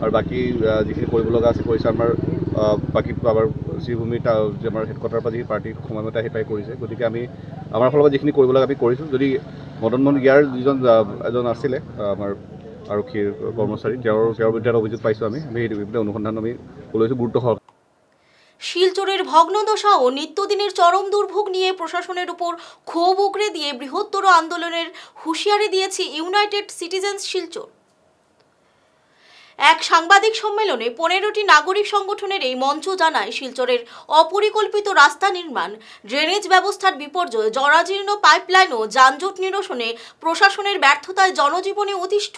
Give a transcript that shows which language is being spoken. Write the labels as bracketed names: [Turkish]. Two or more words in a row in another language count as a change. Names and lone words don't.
[Assamese] আৰু বাকী যিখিনি কৰিব লগা আছে কৰিছে। আমাৰ বাকী আমাৰ শ্ৰীভূমি যে আমাৰ হেডকোৱাৰ্টাৰৰ পৰা যি পাৰ্টি সময়মতে আহি পাই কৰিছে, গতিকে আমি আমাৰ ফালৰ পৰা যিখিনি কৰিব লাগে আমি কৰিছোঁ। যদি মদন মোহন ইয়াৰ যিজন এজন আছিলে আমাৰ আৰক্ষীৰ কৰ্মচাৰী, তেওঁৰ বিৰুদ্ধে এটা অভিযোগ পাইছোঁ আমি সেই বিৰুদ্ধে অনুসন্ধান আমি লৈছোঁ গুৰুত্ব সহকাৰে। [Bangla] শিলচরের ভগ্নদশা ও নিত্যদিনের চরম দুর্ভোগ নিয়ে প্রশাসনের উপর ক্ষোভ উগরে দিয়ে বৃহত্তর আন্দোলনের হুঁশিয়ারি দিয়েছে ইউনাইটেড সিটিজেন্স শিলচর। এক সাংবাদিক সম্মেলনে 15টি নাগরিক সংগঠনের এই মঞ্চ জানায়, শিলচরের অপরিকল্পিত রাস্তা নির্মাণ, ড্রেনেজ ব্যবস্থার বিপর্যয়, জরাজীর্ণ পাইপলাইন ও যানজট নিরসনে প্রশাসনের ব্যর্থতায় জনজীবনে অতিষ্ঠ।